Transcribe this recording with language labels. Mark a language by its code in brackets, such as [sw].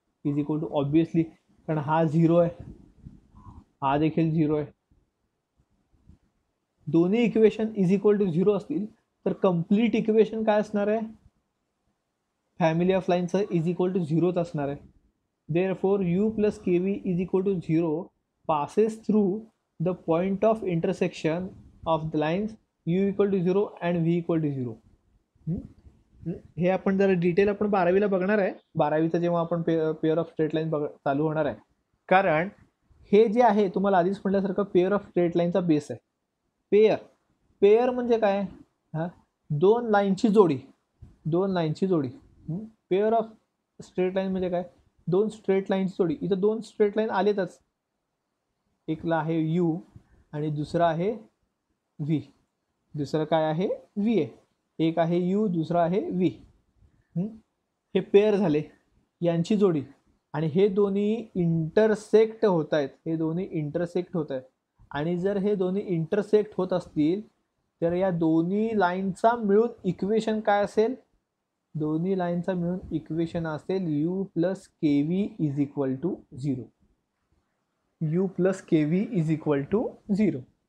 [mr] Is equal to obviously, कारण हा 0 आहे, हा देखील 0 आहे. दोन्ही इक्वेशन इज इक्वल टू 0 असतील तर कंप्लीट इक्वेशन काय असणार आहे? Family of लाईनचं is equal to 0च असणार आहे. [en] Therefore u plus k v is equal to 0 passes through the point of intersection of the lines u equal to 0 and v equal to 0. [mr] हे आपण जरा detail आपण 12वीला बघणार आहे. 12वीचं जेव्हा आपण पेअर ऑफ स्ट्रेट लाईन चालू होणार आहे. कारण हे जे आहे तुम्हाला आधीच म्हटल्यासारखं पेअर ऑफ स्ट्रेट लाईनचा बेस आहे. पेअर पेअर म्हणजे काय? हा, दोन लाईनची जोडी. दोन लाईनची जोडी. पेअर ऑफ स्ट्रेट लाईन म्हणजे काय? दोन स्ट्रेट लाईनची जोडी. इथं दोन स्ट्रेट लाईन आलेतच. एकला आहे यू आणि दुसरा आहे व्ही. दुसरं काय आहे? व्ही आहे. एक आहे यू, दुसरा आहे व्ही. हे पेअर झाले, यांची जोडी. आणि हे दोन्ही इंटरसेक्ट होत आहेत. हे दोन्ही इंटरसेक्ट होत आहेत. आणि जर हे दोन्ही इंटरसेक्ट होत असतील तर या दोन्ही लाईनचा मिळून इक्वेशन काय असेल? दोन्ही लाईनचा मिळून इक्वेशन असेल [en] U plus k v is equal to 0. U plus k v is equal to 0.